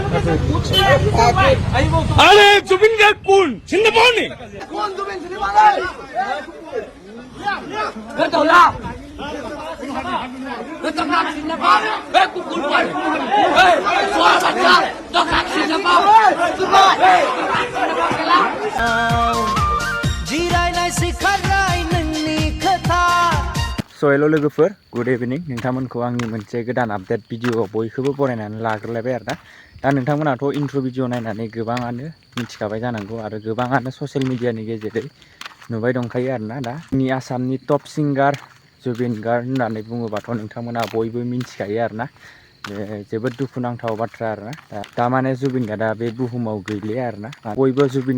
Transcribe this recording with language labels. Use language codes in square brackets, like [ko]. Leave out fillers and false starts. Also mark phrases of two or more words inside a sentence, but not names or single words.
[as] আরে জুবিন গার্গ কোন চিনতে পাওনি কোন জুবিন চিনি পাওনি বেতলা বেতলা চিনি পাওনি এ কুকুর পাই এ সোয়া বাচ্চা তো কাক চিনি পাওনি [brx] जिराय नाय सिखारनाय नोंनि खोथा [en] So hello [brx] लोगोफोर [en] good evening [brx] नोंथांमोनखौ आंनि मोनसे गोदान [en] update video [brx] बयखौबो बरायनानै लाग्रोलायबाय आरोना दा नोंथांमोनाथ' [en] intro video [brx] नायनानै गोबाङानो मिथिखाबाय जानांगौ आरो गोबाङानो [en] social media [brx] गेजेरै नुबाय दंखायो आरोना दा जोंनि आसामनि [en] top singer [brx] जुबिन गार्ग होननानै बुङोबाथ' नोंथांमोना बयबो मिथिखायो आरोना जोबोद दुखुनांथाव बाथ्रा आरोना दा माने जुबिन गार्गआ बे बुहुमाव गैलिया आरोना बयबो जुबिन